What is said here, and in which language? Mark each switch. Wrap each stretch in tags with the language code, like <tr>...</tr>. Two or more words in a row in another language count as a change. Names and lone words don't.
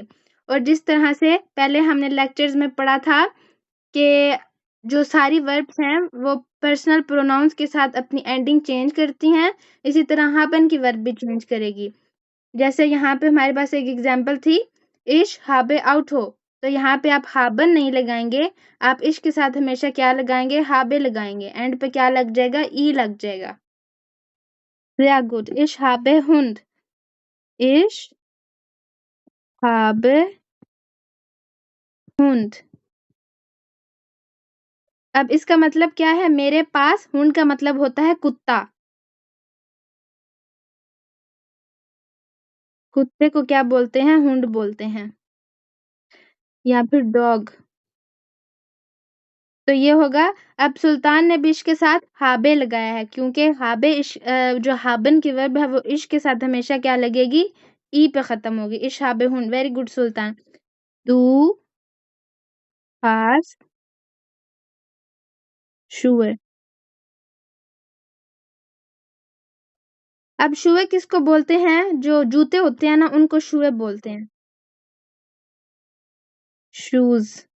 <hi>और जिस तरह से पहले हमने लेक्चर्स में पढ़ा था कि जो सारी वर्ब्स हैं वो</hi> <en>personal pronouns</en> <hi>के साथ अपनी</hi> <en>ending change</en> <hi>करती हैं, इसी तरह haben की वर्ब भी चेंज करेगी। जैसे यहाँ पे हमारे पास एक एग्जांपल थी,</hi> <de>ich habe</de> <hi>आउट हो, तो यहाँ पे आप haben नहीं लगाएंगे, आप इश के साथ हमेशा क्या लगाएंगे? habe लगाएंगे। एंड पे क्या लग जाएगा? ई लग जाएगा।</hi> <de>sehr gut, ich habe Hund, ich habe Hund।</de> <hi>अब इसका मतलब क्या है? मेरे पास हुंड का मतलब होता है कुत्ता। कुत्ते को क्या बोलते हैं? हुंड बोलते हैं, या फिर डॉग। तो ये होगा। अब सुल्तान ने भी इश के साथ habe लगाया है, क्योंकि</hi> <de>habe ich</de> <hi>जो haben की वर्ब है वो इश के साथ हमेशा क्या लगेगी?</hi> <de>ई पे खत्म होगी। ich habe Hund.</de> <en>very good</en> <de>सुल्तान। Du hast Schuhe।</de> <hi>अब शुए किसको बोलते हैं? जो जूते होते हैं ना, उनको शुए बोलते हैं, शूज।</hi>